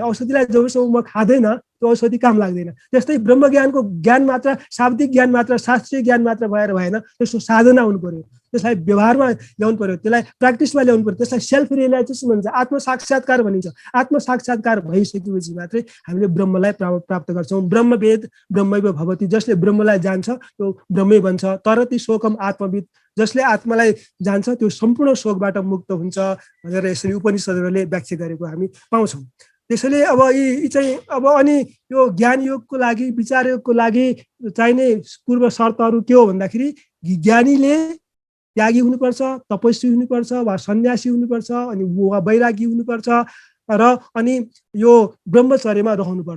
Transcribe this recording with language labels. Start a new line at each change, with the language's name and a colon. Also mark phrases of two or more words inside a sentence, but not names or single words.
Nepali: औषधिलाई जबसम्म म खाँदैन त्यो औषधि काम लाग्दैन। त्यस्तै ब्रह्म ज्ञानको ज्ञान मात्र, शाब्दिक ज्ञान मात्र, शास्त्रीय ज्ञान मात्र भएर भएन, त्यसको साधना हुनु पर्यो, त्यसलाई व्यवहारमा ल्याउनु पर्यो, त्यसलाई प्र्याक्टिसमा ल्याउनु पर्यो। त्यसलाई
English: self realization
Nepali: भन्छ, आत्मसाक्षात्कार भनिन्छ। आत्मसाक्षात्कार भइसकेपछि मात्रै हामीले ब्रह्मलाई प्राप्त गर्छौँ।
Sanskrit: ब्रह्मवेद ब्रह्मैव भवति,
Nepali: जसले ब्रह्मलाई जान्छ त्यो ब्रह्मै बन्छ।
Sanskrit: तरति शोकम आत्मविद,
Nepali: जसले आत्मालाई जान्छ त्यो सम्पूर्ण शोकबाट मुक्त हुन्छ भनेर यसरी उपनिषदहरूले व्याख्या गरेको हामी पाउँछौँ। त्यसैले अब यी चाहिँ अब अनि यो ज्ञान योगको लागि, विचार योगको लागि चाहिने पूर्व शर्तहरू के हो भन्दाखेरि ज्ञानीले त्यागी हुनुपर्छ, तपस्वी हुनुपर्छ, वा सन्यासी हुनुपर्छ, अनि वा वैरागी हुनुपर्छ, र अनि यो ब्रह्मचर्यमा रहनुपर्छ।